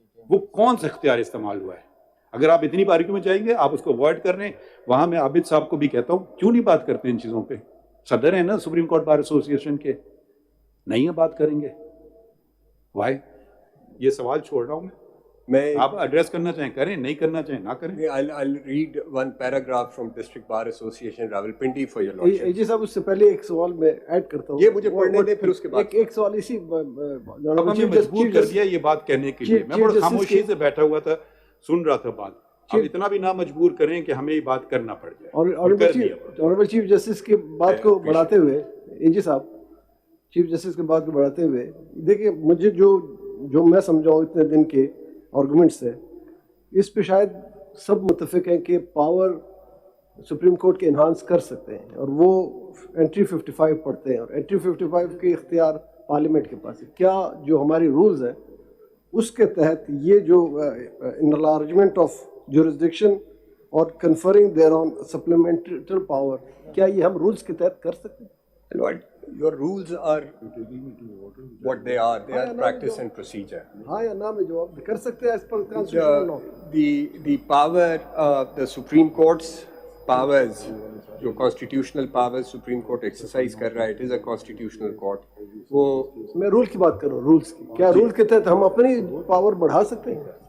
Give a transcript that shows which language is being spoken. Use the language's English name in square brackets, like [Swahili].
[Urdu] وہ کون سا اختیار استعمال ہوا ہے؟ اگر آپ اتنی باریکیوں میں جائیں گے آپ اس کو اوائڈ کر رہے ہیں. وہاں میں عابد صاحب کو بھی کہتا ہوں کیوں نہیں بات کرتے ان چیزوں پہ؟ صدر ہیں نا سپریم کورٹ بار ایسوسی ایشن کے, نہیں ہے بات کریں گے. وائی؟ یہ سوال چھوڑ رہا ہوں میں. آپ ایڈریس کرنا چاہیں کریں, نہیں کرنا چاہیں نہ کریں. [English] I'll read one paragraph from District Bar Association Rawalpindi for your lordship. [Urdu] جی صاحب اس سے پہلے ایک سوال میں ایڈ کرتا ہوں. یہ مجھے پڑھنے دیں پھر اس کے بعد ایک سوال اسی مجبور کر دیا یہ بات کہنے کے لیے. میں بڑا خاموشی سے بیٹھا ہوا تھا, سن رہا تھا بات. آپ اتنا بھی نہ مجبور کریں کہ ہمیں یہ بات کرنا پڑ جائے. آنریبل چیف جسٹس کی بات کو بڑھاتے ہوئے, جی صاحب چیف جسٹس کی بات کو بڑھاتے ہوئے, دیکھیے مجھے جو میں سمجھاؤں اتنے دن کے آرگومنٹ سے, اس پہ شاید سب متفق ہیں کہ پاور سپریم کورٹ کے انہانس کر سکتے ہیں, اور وہ انٹری 55 پڑھتے ہیں, اور انٹری 55 کے اختیار پارلیمنٹ کے پاس ہے. کیا جو ہماری رولز ہیں اس کے تحت یہ جو انلارجمنٹ آف جورسڈکشن اور کنفرنگ دیئر آن سپلیمنٹل پاور, کیا یہ ہم رولز کے تحت کر سکتے ہیں؟ [English] Your rules are what they are. They are practice and procedure. [Urdu] ہاں یا نا میں جواب کر سکتے ہیں [English] as per constitutional law. The power, the Supreme Court's powers, جو constitutional powers Supreme Court exercise [Urdu] کر رہا ہے, [English] it is a constitutional court. وہ [Urdu] میں رول کی بات کر رہا ہوں, رولز کی. کیا رول کے تحت ہم اپنی پاور بڑھا سکتے ہیں؟